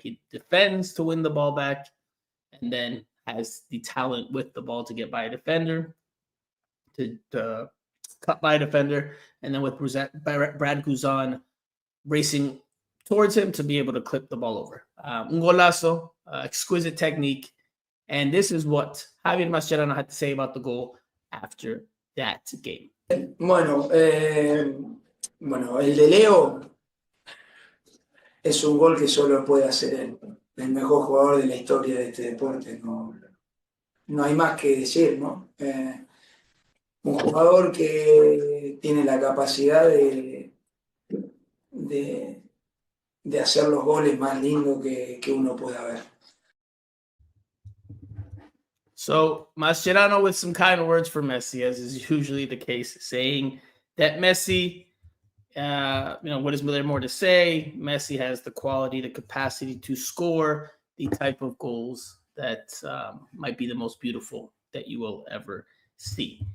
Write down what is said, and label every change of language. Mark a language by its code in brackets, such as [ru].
[en] He defends to win the ball back, and then has the talent with the ball to get by a defender, to cut by a defender, and then with Brad Guzan racing towards him to be able to clip the ball over. [es] Un golazo, [en] exquisite technique. And this is what Javier Mascherano had to say about the goal after that game. [es] Bueno, el de Leo es un gol que solo puede hacer él, el mejor jugador de la historia de este deporte. No hay más que decir, ¿no? Un jugador que tiene la capacidad de hacer los goles más lindos que uno pueda ver. [en] So Mascherano with some kind words for Messi, as is usually the case, saying that Messi, what is there more to say? Messi has the quality, the capacity to score the type of goals that might be the most beautiful that you will ever see.